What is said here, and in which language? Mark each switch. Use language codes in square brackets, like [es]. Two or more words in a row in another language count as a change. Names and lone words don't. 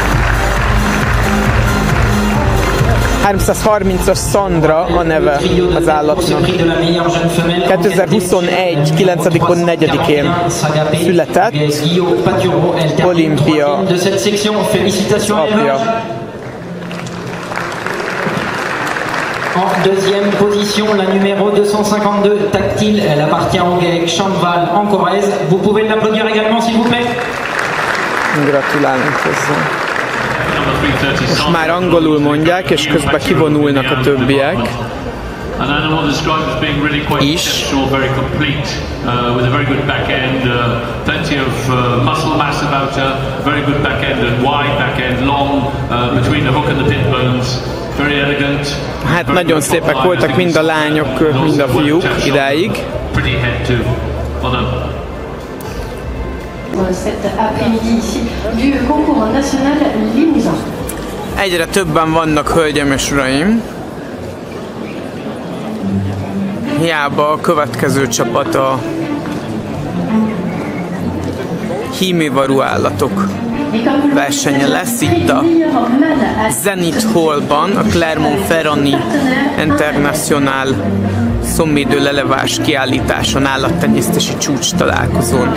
[hu] 330-as Sandra a neve az állatnak. 2021. 9-4-én született, Olimpia apja. [fr] En deuxième position, la numéro 252, Tactile, elle appartient au GAEC Champval en Corrèze. Vous pouvez l'applaudir également, s'il vous plaît. [hu] Gratulálunk hozzá. Most már angolul mondják, és közben kivonulnak a többiek. [en] An animal described as being really quite exceptional, very complete, with a very good back end, plenty of muscle mass about her, very good back end and wide back end, long between the hook and the pit bones, very elegant. [hu] Hát nagyon szépek voltak mind a lányok, mind a fiúk idáig. [en] Pretty head too. Well done. [fr] Cet après-midi ici du concours national Limousin. [hu] Egyre többen vannak, hölgyeim és uraim. Hiába a következő csapat a hímivarú állatok versenye lesz itt a Zenith Hallban, a Clermont-Ferrandi International Sommet de l'Élevage kiállításon, állattenyésztési csúcs találkozón.